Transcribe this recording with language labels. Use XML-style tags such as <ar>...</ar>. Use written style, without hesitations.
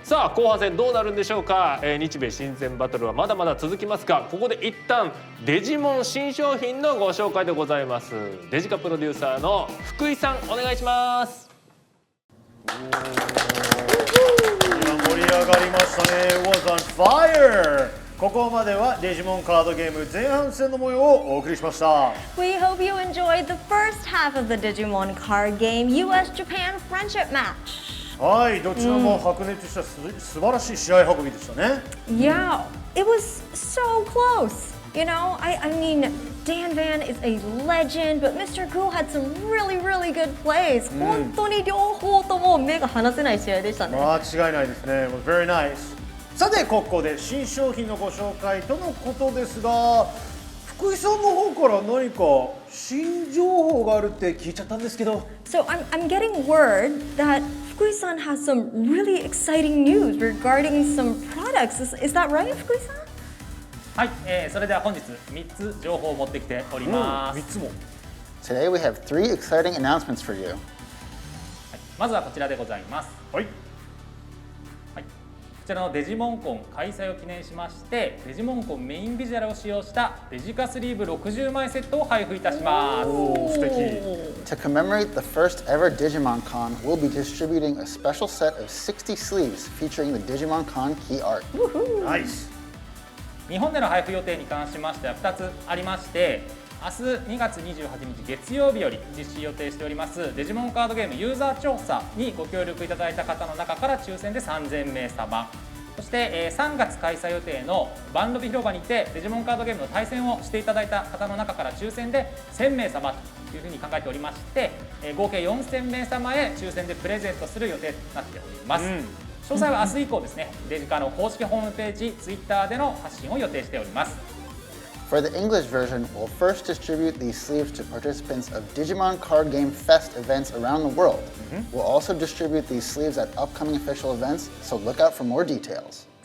<ja>さあ後半戦どうなるんでしょうか。日米親善バトルはまだまだ続きますが、ここで一旦デジモン新商品のご紹介でございます。デジカプロデューサーの福井さん、お願いします。盛り上がりましたね。</ja> <en>It was on fire!</en> <ja>ここまではデジモンカードゲーム前半戦の模様をお送りしました。</ja> <en>We hope you enjoyed the first half of the Digimon card game US-Japan friendship match.</en> <ja>はい、どちらも白熱した素晴らしい試合運びでしたね。</ja> <en>Yeah, it was so close. You know, I mean, Dan Van is a legend, but Mr. Goo had some really good plays.</en> <ja>本当に両方とも目が離せない試合でしたね。間違いないですね。</ja> <en>Very nice.</en> <ja>さて、ここで新商品のご紹介とのことですが、福井さんの方から何か新情報があるって聞いちゃったんですけど。</ja> <en>So I'm getting word that Fukui-san has some really exciting news regarding some products. Is that right, Fukui-san?</en> <ja>はい、それでは本日3つ情報を持ってきております。 3つも。</ja> <en>Today we have 3 exciting announcements for you.</en> <ja>まずはこちらでございます。はい。こちらのデジモンコン開催を記念しまして、デジモンコンメインビジュアルを使用したデジカスリーブ60枚セットを配布いたします。素敵。</ja> <en>To commemorate the first ever Digimon Con, we'll be distributing a special set of 60 sleeves featuring the Digimon Con key art. Nice.</en> <ja>日本での配布予定に関しましては2つありまして、明日2月28日月曜日より実施予定しておりますデジモンカードゲームユーザー調査にご協力いただいた方の中から抽選で3000名様、そして3月開催予定のバンドビ広場にてデジモンカードゲームの対戦をしていただいた方の中から抽選で1000名様というふうに考えておりまして、合計4000名様へ抽選でプレゼントする予定となっております。詳細は明日以降ですね、デジカの公式ホームページ、Twitter での発信を予定しております。</ja> <en>For the English version, we'll first distribute these sleeves to participants of Digimon Card Game Fest events around the world. We'll also distribute these sleeves at upcoming official events, so look out for more details.</en>